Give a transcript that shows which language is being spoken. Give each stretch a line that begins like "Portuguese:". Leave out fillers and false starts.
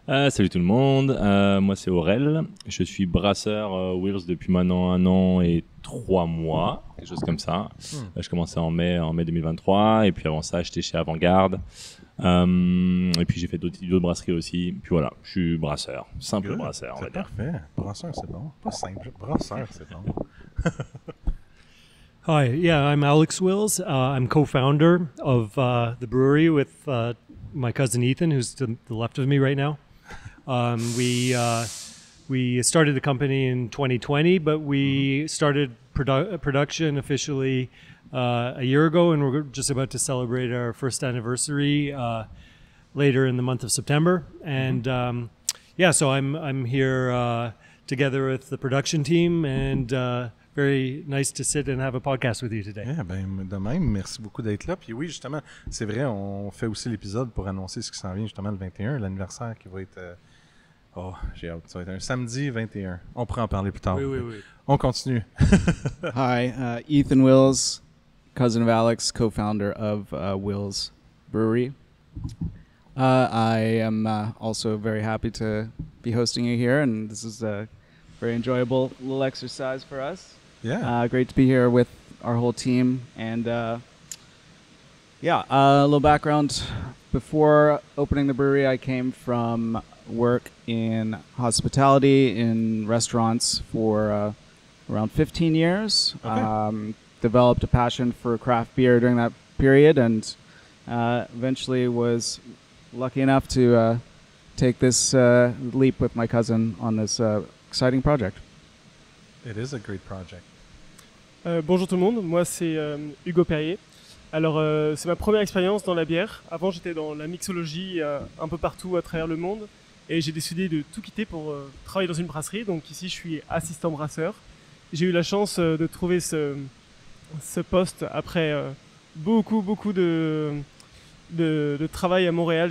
French: Salut tout le monde, moi c'est Aurel, je suis brasseur Wills depuis maintenant 1 an et 3 mois, quelque chose comme ça. Je commençais en mai 2023 et puis avant ça j'étais chez Avant-Garde. Et puis j'ai fait d'autres brasseries aussi. Puis voilà, je suis brasseur, simple brasseur. C'est parfait. Brasseur, c'est bon. Pas simple, brasseur, c'est bon.
English: Hi, yeah, I'm Alex Wills. I'm co-founder of the brewery with my cousin Ethan, who's to the left of me right now. We started the company in 2020, but we started production officially a year ago, and we're just about to celebrate our first anniversary later in the month of September. And so I'm here together with the production team, and very nice to sit and have a podcast with you today.
French: Yeah, ben, de même, merci beaucoup d'être là. Puis oui, justement, c'est vrai, on fait aussi l'épisode pour annoncer ce qui s'en vient justement le 21, l'anniversaire qui va être... j'ai hâte. Ça va être un samedi 21. On pourra en parler plus tard. Oui. On continue.
English: Hi, Ethan Wills, cousin of Alex, co-founder of Wills Brewery. I am also very happy to be hosting you here, and this is a very enjoyable little exercise for us. Yeah. Great to be here with our whole team. And a little background. Before opening the brewery, I came from work in hospitality in restaurants for around 15 years. Okay. Developed a passion for craft beer during that period, and eventually was lucky enough to take this leap with my cousin on this exciting project. It is a great project.
French: Bonjour tout le monde, moi c'est Hugo Perrier. Alors c'est ma première expérience dans la bière. Avant j'étais dans la mixologie un peu partout à travers le monde et j'ai décidé de tout quitter pour travailler dans une brasserie. Donc ici je suis assistant brasseur. J'ai eu la chance de trouver ce poste après beaucoup de travail à Montréal.